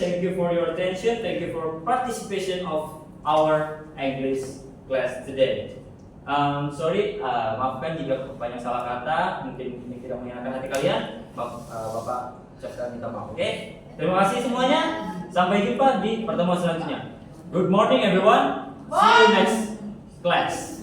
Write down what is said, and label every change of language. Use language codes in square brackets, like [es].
[en] Thank you for your attention. Thank you for participation of our English class today. [id] Sorry, maafkan jika banyak salah kata, mungkin ini tidak menyenangkan hati kalian. Bapak ucapkan minta maaf. Oke? Terima kasih semuanya. Sampai jumpa di pertemuan selanjutnya. [en] Good morning everyone. See you next class.